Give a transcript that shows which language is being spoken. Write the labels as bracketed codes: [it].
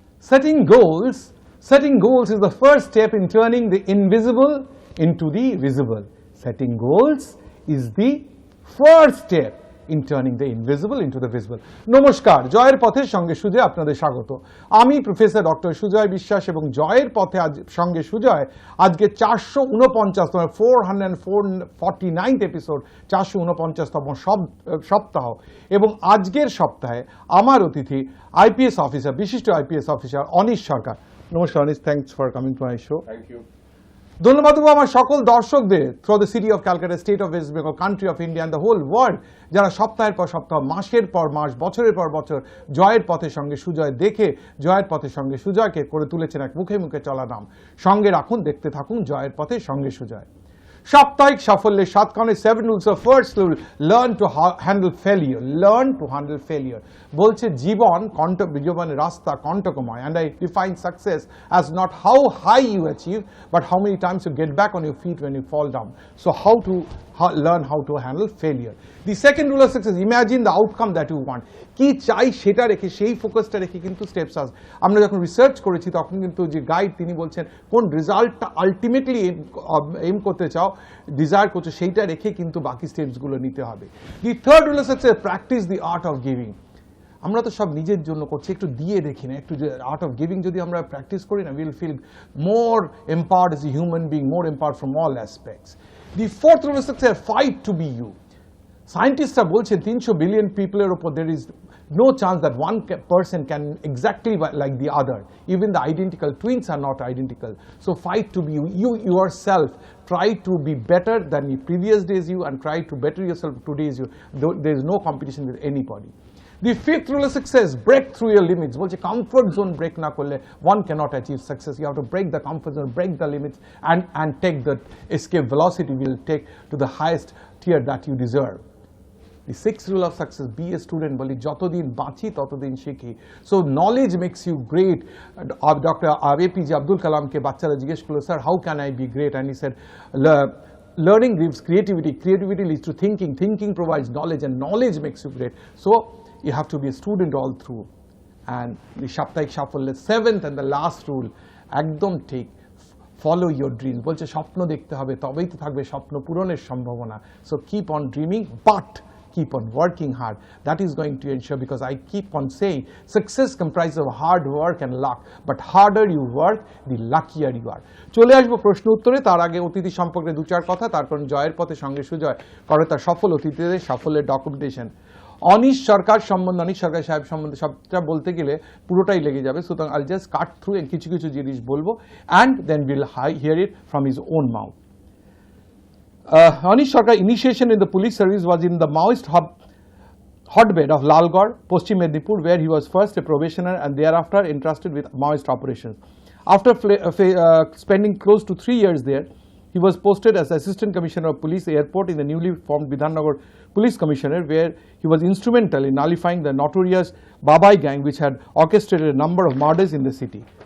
[en] Setting goals is the first step in turning the invisible into the visible. Setting goals is the first step in turning the invisible into the visible. [bn] নমস্কার, জয়ের পথের সঙ্গে সুজয় আপনাদের স্বাগত। আমি professor doctor Sujoy বিশ্বাস এবং জয়ের পথে সঙ্গে সুজয় আজকে 449তম 449th এপিসোড, 449তম সপ্তাহ। এবং আজকের সপ্তাহে আমার অতিথি আইপিএস অফিসার, বিশিষ্ট আইপিএস অফিসার অনিশ সরকার। [en] নমস্কার Anish, thanks for coming to my show. Thank you. [bn] ধন্যবাদ দেবো আমার সকল দর্শকদের [en] through the city of Calcutta, state of West Bengal, country of India and the whole world, [bn] যারা সপ্তাহের পর সপ্তাহ, মাসের পর মাস, বছরের পর বছর জয়ের পথের সঙ্গে সুজয় দেখে জয়ের পথের সঙ্গে সুজয়কে করে তুলেছেন এক মুখে মুখে চলা নাম। সঙ্গে রাখুন, দেখতে থাকুন জয়ের পথের সঙ্গে সুজয়। সাপ্তাহিক সাফল্যের 7 কারণে [en] 7 rules of first rule, learn to handle failure. Learn to handle failure. [bn] বলছে জীবনের রাস্তা কণ্টকময়, [en] and I define success as not how high you achieve but how many times you get back on your feet when you fall down. So learn how to handle failure. The second rule of success, imagine the outcome that you want. [bn] কি চাই সেটা রেখে, সেই ফোকাসটা রেখে কিন্তু steps আছে। আমরা যখন রিসার্চ করেছি তখন কিন্তু যে গাইড তিনি বলছেন কোন রেজাল্টটা আলটিমেটলি এম করতে চাও, ডিজায়ার করছো, সেইটা রেখে কিন্তু বাকি স্টেপসগুলো নিতে হবে। [en] The third rule of success, practice the art of giving. [bn] আমরা তো সব নিজের জন্য করছি, একটু দিয়ে দেখি না, একটু আর্ট অফ গিভিং যদি আমরা প্র্যাকটিস করি না, [en] Will feel more empowered as a human being, more empowered from all aspects. The fourth rule of success, fight to be you. [bn] সায়েন্টিস্টরা বলছেন [en] 300 billion পিপলের ওপর there is no chance that one person can exactly like the other. Even the identical twins are not identical. So fight to be you yourself. Try to be better than the previous days you, and try to better yourself today's you. There is no competition with anybody. The fifth rule of success, break through your limits. [bn] বলছে [en] comfort zone break না করলে one cannot achieve success. You have to break the comfort zone, break the limits, and take the escape velocity will take to the highest tier that you deserve. The sixth rule of success, be a student. [bn] বলি যতদিন বাঁচি ততদিন শিখি। [en] So knowledge makes you great. Dr. APJ Abdul Kalamকে [bn] বাচ্চারা জিজ্ঞেস করলো, sir [en] how can I be great? And he said, learning gives creativity, creativity leads to thinking, thinking provides knowledge, and knowledge makes you great. So you have to be a student all through. And the [bn] সাপ্তাহিক সাফল্যের [en] 7th and the last rule, [bn] একদম ঠিক, [en] follow your dreams. [bn] বলছে স্বপ্ন দেখতে হবে, তবেই তো থাকবে স্বপ্ন পূরণের সম্ভাবনা। [en] So keep on dreaming, but keep on working hard. That is going to ensure, because I keep on saying success comprises of hard work and luck, but harder you work, the luckier you are. [bn] চলে আসবো প্রশ্ন উত্তরে। তার আগে অতিথি সম্পর্কে 2-4 কথা, তারপর জয়ের পথে সঙ্গে সুজয় করে তার সফল অতিথিদের সাফল্যের ডকুমেন্টেশন। অনিশ সরকার সম্বন্ধে, অনিশ সরকার সাহেব সম্বন্ধে সবটা বলতে গেলে পুরোটাই লেগে যাবে, সুতরাং [en] I just cut through [bn] কিছু কিছু জিনিস বলবো, [en] And then will hear it from his own mouth. Anish Sarkar initiation in the police service was in the Maoist hotbed of Lalgarh, Paschim Medinipur, where he was first a probationer and thereafter entrusted with Maoist operations. After spending close to 3 years there, he was posted as Assistant Commissioner of Police Airport in the newly formed Bidhannagar Police Commissioner, where he was instrumental in nullifying the notorious Babai gang, which had orchestrated a number of murders in the city.